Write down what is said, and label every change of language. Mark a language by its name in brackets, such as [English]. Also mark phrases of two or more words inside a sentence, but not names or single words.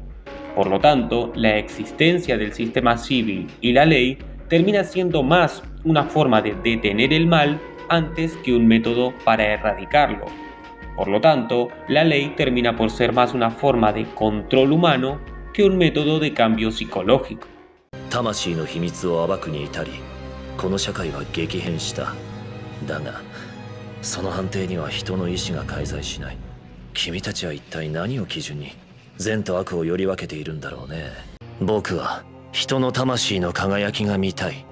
[Spanish] Por lo tanto, la existencia del sistema civil y la ley termina siendo más una forma de detener el mal antes que un método para erradicarlo. Por lo tanto, la ley termina por ser más una forma de control humano que un método de cambio psicológico. [Japanese] 魂の秘密を暴くに至り、この社会は激変した。だが、その判定には人の意志が介在しない。君たちは一体何を基準に善と悪をより分けているんだろうね。僕は人の魂の輝きが見たい。